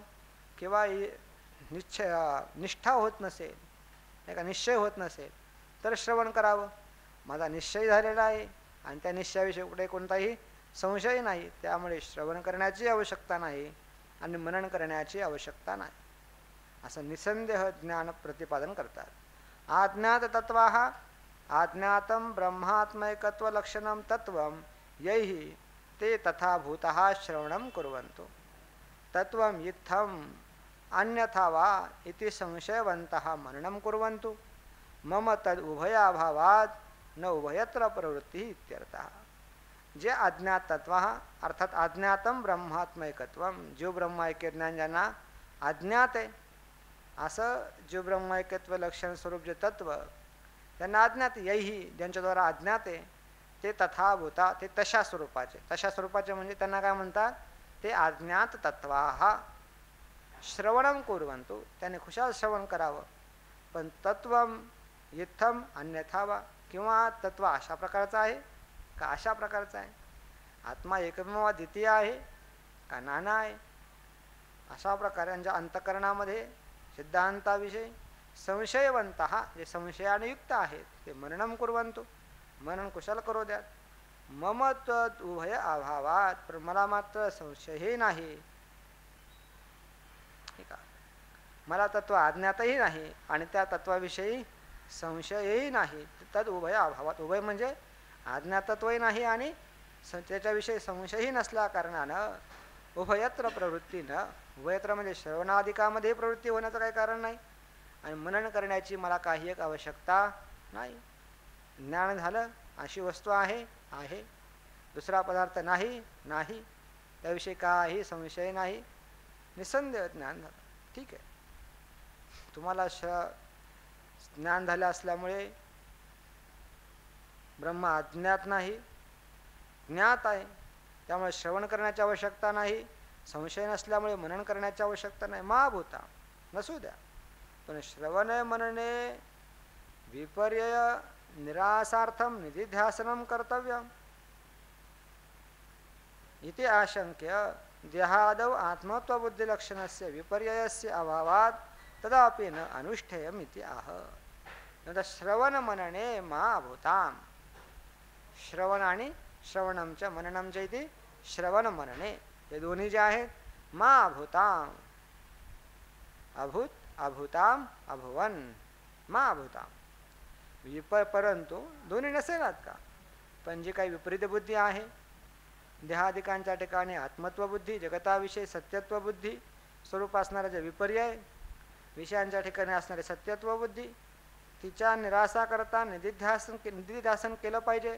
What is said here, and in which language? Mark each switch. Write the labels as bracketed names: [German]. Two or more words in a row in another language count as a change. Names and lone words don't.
[Marathi] किंवा निष्ठा होत नसेल, नाही का, निश्चय होत नसेल तर श्रवण करावं. माझा निश्चय झालेला आहे आणि त्या निश्चयाविषयी कुठे कोणताही संशय नाही, त्यामुळे श्रवण करण्याची आवश्यकता नाही आणि मनन करण्याची आवश्यकता नाही, असं निसंदेह ज्ञान प्रतिपादन करतात. [Sanskrit] आज्ञात तत्वाः आज्ञातं ब्रह्मात्मैकत्व लक्षणं तत्वं यैहि ते तथा भूतः श्रवणं कुर्वन्तु. तत्वं इत्थम् अन्यथा वा इति संशयवन्तः मननं कुर्वन्तु. मम तद उभयाभावात् न उभयत्र प्रवृत्तिः इत्यर्थः. [Marathi] जे अज्ञात तत्व, अर्थात [Sanskrit] अज्ञातं ब्रह्मात्मैकत्वं, [Marathi] जीव ब्रह्मैक्य ज्ञान ज्यांना अज्ञात आहे, असं जीव ब्रह्मैक्यत्व लक्षण स्वरूप जे तत्व त्यांना अज्ञात, यही ज्यांच्याद्वारा अज्ञात आहे ते [Sanskrit] तथा भूता, [Marathi] ते तशा स्वरूपाचे म्हणजे त्यांना काय म्हणतात? [Sanskrit] ते अज्ञात तत्वाः श्रवणं कुर्वन्तु, [Marathi] त्याने खुशाल श्रवण करावं. [Sanskrit] पण तत्वं इत्थम अन्यथा वा, [Marathi] किंवा तत्व अशा प्रकारचं आहे का अशा प्रकारचं आहे, आत्मा एकमेव द्वितीय आहे का नाना आहे, अशा प्रकारे त्यांच्या अंतःकरणामध्ये सिद्धांताविषयी संशयवंत जे संशयाने युक्त आहेत ते [Sanskrit] मननम कुर्वंतु, [Marathi] मनन कुशल करू द्यात. [Sanskrit] मम तत् उभय अभावात, [Marathi] पण मला मात्र संशयही नाही, ठीक आहे. मला तत्व अज्ञातही नाही आणि त्या तत्वाविषयी संशयही नाही. [Sanskrit] तद उभय अभावात, [Marathi] उभय म्हणजे अज्ञातत्वही नाही आणि त्याच्याविषयी संशयही नसल्या कारणानं उभयत्र प्रवृत्तीनं, उभयत्र म्हणजे श्रवणाधिकामध्ये प्रवृत्ती होण्याचं काही कारण नाही आणि मनन करण्याची मला काही एक आवश्यकता नाही. ज्ञान झालं, अशी वस्तू आहे आहे, दुसरा पदार्थ नाही नाही, त्याविषयी काही संशय नाही, निसंदेह ज्ञान झालं. ठीक आहे, तुम्हाला ज्ञान झालं असल्यामुळे ब्रह्म अज्ञात नाही, ज्ञात आहे, त्यामुळे श्रवण करण्याची आवश्यकता नाही, संशय नसल्यामुळे मनन करण्याची आवश्यकता नाही. महाभूता नसू द्या, पण [Sanskrit] श्रवण मनने विपर्यय निरासार्थम निधिध्यासनम कर्तव्यम इति आशंक्य देहादौ आत्मत्वबुद्धिलक्षणस्य विपर्ययस्य अभावात तदापि न अनुष्ठेयम इति आह. [Marathi] नंतर [Sanskrit] श्रवण मनने महाभूताम, [Marathi] श्रवण आणि श्रवणमच्या मननमच्या इथे [Sanskrit] श्रवण मनने [Marathi] हे दोन्ही जे आहेत [Sanskrit] महाभूताम, अभूत अभूताम अभुवन महाभूताम. [Marathi] परंतु दोन्ही नसेनात का, पण जी काही विपरीत बुद्धी आहे, देहादिकांच्या ठिकाणी आत्मत्व बुद्धी, जगताविषयी सत्यत्व बुद्धी स्वरूप असणारा जे विपर्यय, विषयांच्या ठिकाणी असणारे सत्यत्व बुद्धी, तिच्या निराशा करता निधिध्यासन केलं पाहिजे.